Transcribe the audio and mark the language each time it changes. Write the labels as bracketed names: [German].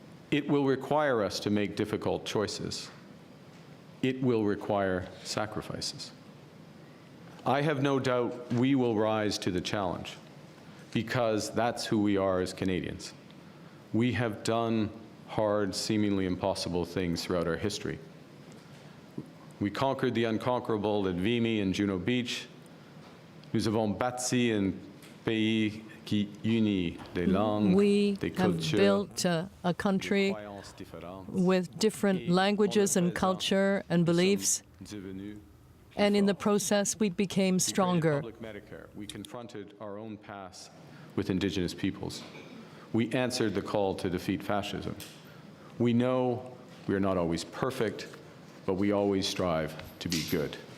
[English] It will require us to make difficult choices. It will require sacrifices. I have no doubt we will rise to the challenge, because that's who we are as Canadians. We have done hard, seemingly impossible things throughout our history. We conquered the unconquerable at Vimy and Juno Beach. [French] Nous avons bâti un pays qui unit des langues, des cultures, [English] we have built a country with different languages and culture and beliefs, and in the process we became stronger. We confronted our own past with Indigenous peoples. We answered the call to defeat fascism. We know we are not always perfect, but we always strive to be good.